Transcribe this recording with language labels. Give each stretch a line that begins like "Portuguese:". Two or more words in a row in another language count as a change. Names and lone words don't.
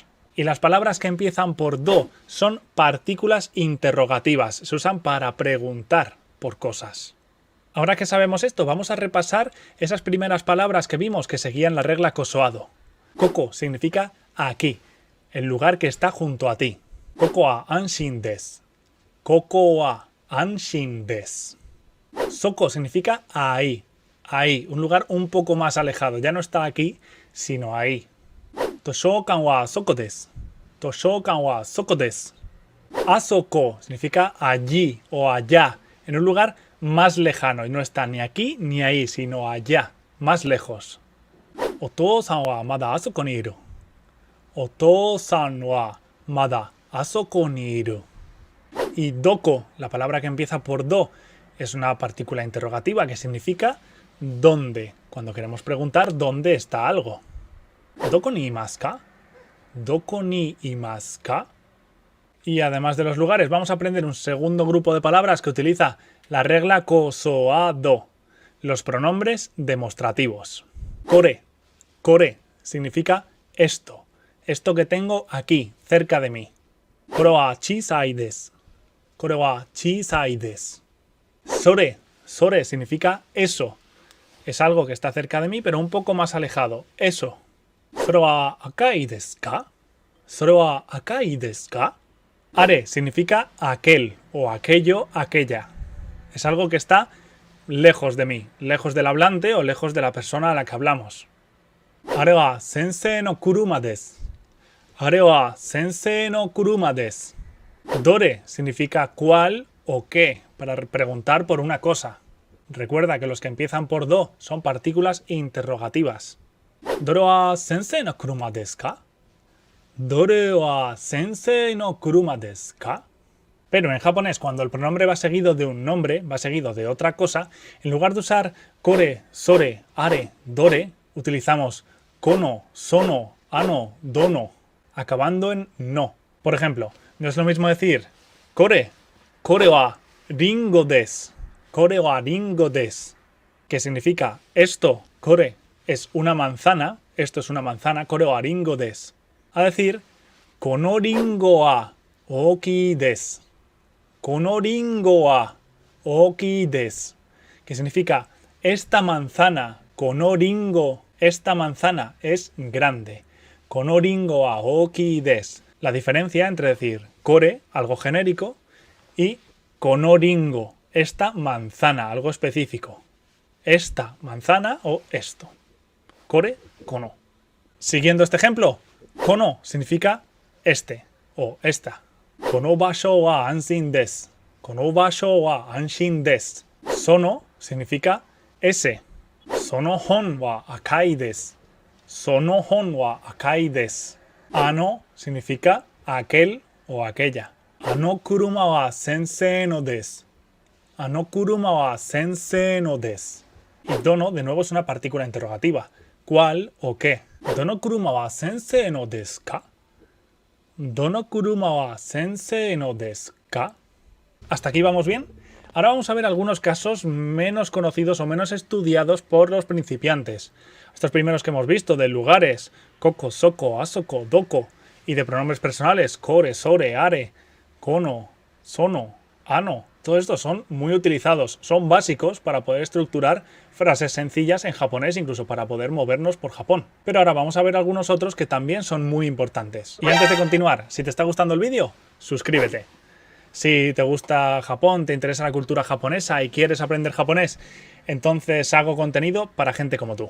Spanish: Y las palabras que empiezan por do son partículas interrogativas, se usan para preguntar por cosas. Ahora que sabemos esto, vamos a repasar esas primeras palabras que vimos que seguían la regla Kosoado. Koko significa aquí, el lugar que está junto a ti.
Japanese: ここは安心です. ここは安心です.
Spanish: Soko significa ahí, ahí, un lugar un poco más alejado. Ya no está aquí, sino ahí.
Japanese: 図書館はそこです. 図書館はそこです.
Spanish: Asoko significa allí o allá, en un lugar más lejano. Y no está ni aquí ni ahí, sino allá, más lejos.
Japanese: お父さんはまだあそこにいる。お父さんはまだあそこにいる.
Spanish: Y doko, la palabra que empieza por do, es una partícula interrogativa que significa ¿dónde? Cuando queremos preguntar dónde está algo.
Japanese: どこにいますか？どこにいますか?
Spanish: Y además de los lugares, vamos a aprender un segundo grupo de palabras que utiliza la regla Kosoado, los pronombres demostrativos. Kore. Kore significa esto, esto que tengo aquí, cerca de mí.
Japanese: これは小さいです. これは小さいです.
Spanish: Sore. Sore significa eso. Es algo que está cerca de mí, pero un poco más alejado. Eso.
Japanese: それは赤いですか？それは赤いですか?
Spanish: Are significa aquel o aquello, aquella. Es algo que está lejos de mí, lejos del hablante o lejos de la persona a la que hablamos.
Japanese: あれは先生の車です. あれは先生の車です.
Spanish: Dore significa cuál o qué, para preguntar por una cosa. Recuerda que los que empiezan por do son partículas interrogativas.
Japanese: どれは先生の車ですか？どれは先生の車ですか?
Spanish: Pero en japonés, cuando el pronombre va seguido de un nombre, va seguido de otra cosa, en lugar de usar
Japanese: これ、それ,
Spanish: are, dore, utilizamos
Japanese: この、その、あの、どの,
Spanish: acabando en no. Por ejemplo, no es lo mismo decir
Japanese: これ、これはりんごです、これはりんごです,
Spanish: kore wa ringo desu, que significa esto, kore, es una manzana, esto es una manzana,
Japanese: これはりんごです,
Spanish: a decir
Japanese: このりんごは大きいです. このりんごは大きいです,
Spanish: que significa esta manzana,
Japanese: このりんご,
Spanish: esta manzana es grande.
Japanese: このりんごは大きいです.
Spanish: La diferencia entre decir kore, algo genérico, y
Japanese: このりんご,
Spanish: esta manzana, algo específico. Esta manzana o esto.
Japanese: これ、この.
Spanish: Siguiendo este ejemplo, kono significa este o esta.
Japanese: この場所は安心です. この場所は安心です.
Spanish: Sono significa ese.
Japanese: その本は赤いです. その本は赤いです.
Spanish: Ano significa aquel o aquella.
Japanese: あの車は先生のです。あの車は先生のです.
Spanish: Y dono, de nuevo, es una partícula interrogativa. ¿Cuál o qué?
Japanese: どの車は先生のですか？どの車は先生のですか?
Spanish: ¿Hasta aquí vamos bien? Ahora vamos a ver algunos casos menos conocidos o menos estudiados por los principiantes. Estos primeros que hemos visto, de lugares,
Japanese: ここ、そこ, あそこ、どこ,
Spanish: y de pronombres personales,
Japanese: これ、それ、あれ、この, その、あの.
Spanish: Todos estos son muy utilizados, son básicos para poder estructurar frases sencillas en japonés, incluso para poder movernos por Japón. Pero ahora vamos a ver algunos otros que también son muy importantes. Y antes de continuar, si te está gustando el vídeo, suscríbete. Si te gusta Japón, te interesa la cultura japonesa y quieres aprender japonés, entonces hago contenido para gente como tú.